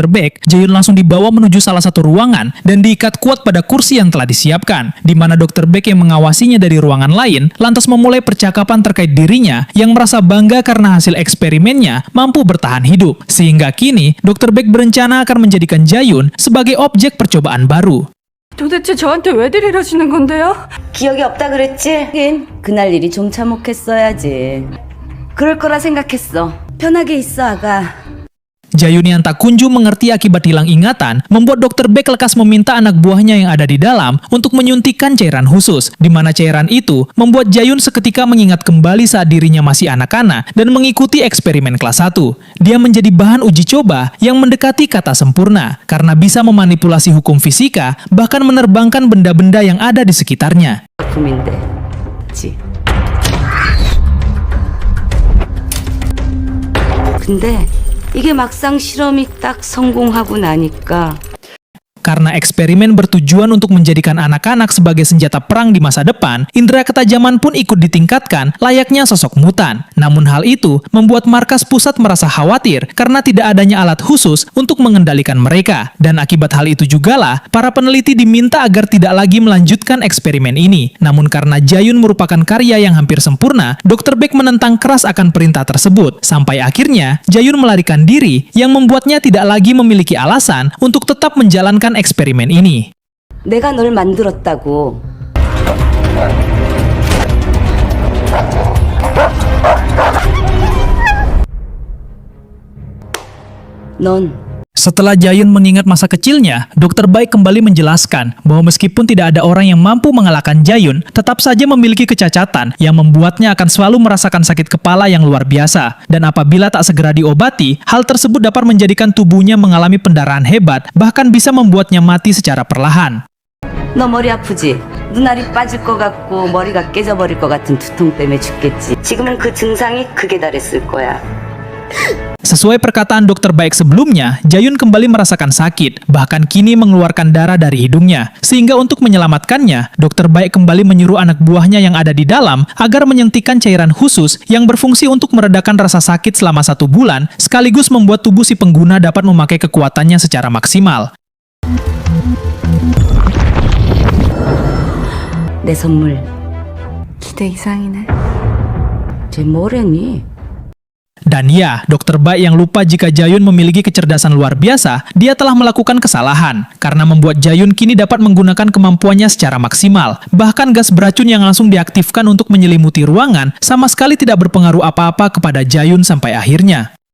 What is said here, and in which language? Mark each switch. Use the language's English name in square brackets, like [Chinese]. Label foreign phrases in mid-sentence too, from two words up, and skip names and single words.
[Indonesian] Beck, Jayun langsung dibawa menuju salah satu ruangan dan diikat kuat pada kursi yang telah disiapkan, di mana Dr. Beck yang mengawasinya dari ruangan lain lantas memulai percakapan terkait dirinya yang merasa bangga karena hasil eksperimennya mampu bertahan hidup. Sehingga kini, Dr. Beck berencana akan menjadikan Jayun sebagai objek percobaan baru. [Korean] 도대체 저한테 왜 들이러시는 건데요? 기억이 없다 그랬지? 하긴 그날 일이 좀 참혹했어야지. 그럴 거라 생각했어. 편하게 있어, 아가. [Indonesian] Jayun yang tak kunjung mengerti akibat hilang ingatan, membuat Dr. Beck lekas meminta anak buahnya yang ada di dalam untuk menyuntikkan cairan khusus, di mana cairan itu membuat Jayun seketika mengingat kembali saat dirinya masih anak-anak dan mengikuti eksperimen kelas 1. Dia menjadi bahan uji coba yang mendekati kata sempurna, karena bisa memanipulasi hukum fisika, bahkan menerbangkan benda-benda yang ada di sekitarnya. [Korean] 작품인데, 그치? 근데 이게 막상 실험이 딱 성공하고 나니까 [Indonesian] Karena eksperimen bertujuan untuk menjadikan anak-anak sebagai senjata perang di masa depan, indera ketajaman pun ikut ditingkatkan layaknya sosok mutan. Namun hal itu membuat markas pusat merasa khawatir karena tidak adanya alat khusus untuk mengendalikan mereka. Dan akibat hal itu jugalah, para peneliti diminta agar tidak lagi melanjutkan eksperimen ini. Namun karena Jayun merupakan karya yang hampir sempurna, Dr. Beck menentang keras akan perintah tersebut. Sampai akhirnya, Jayun melarikan diri yang membuatnya tidak lagi memiliki alasan untuk tetap menjalankan eksperimen ini. [Korean] 내가 널 만들었다고. 넌 [Indonesian] Setelah Jayun mengingat masa kecilnya, Dr. Baik kembali menjelaskan bahwa meskipun tidak ada orang yang mampu mengalahkan Jayun, tetap saja memiliki kecacatan yang membuatnya akan selalu merasakan sakit kepala yang luar biasa. Dan apabila tak segera diobati, hal tersebut dapat menjadikan tubuhnya mengalami pendarahan hebat, bahkan bisa membuatnya mati secara perlahan. [Korean] 너 머리 아프지? 눈알이 빠질 것 같고 머리가 깨져버릴 것 같은 두통 때문에 죽겠지. 지금은 그 증상이 극에 달했을 거야. [Indonesian] Sesuai perkataan Dr. Baik sebelumnya, Jayun kembali merasakan sakit, bahkan kini mengeluarkan darah dari hidungnya. Sehingga untuk menyelamatkannya, Dr. Baik kembali menyuruh anak buahnya yang ada di dalam agar menyuntikkan cairan khusus yang berfungsi untuk meredakan rasa sakit selama 1 bulan, sekaligus membuat tubuh si pengguna dapat memakai kekuatannya secara maksimal. [Korean] 내 선물. 기대 이상이네. 쟤 뭐래니? [Indonesian] Dan ya, Dr. Baik yang lupa jika Jayun memiliki kecerdasan luar biasa, dia telah melakukan kesalahan, karena membuat Jayun kini dapat menggunakan kemampuannya secara maksimal. Bahkan gas beracun yang langsung diaktifkan untuk menyelimuti ruangan, sama sekali tidak berpengaruh apa-apa kepada Jayun sampai akhirnya.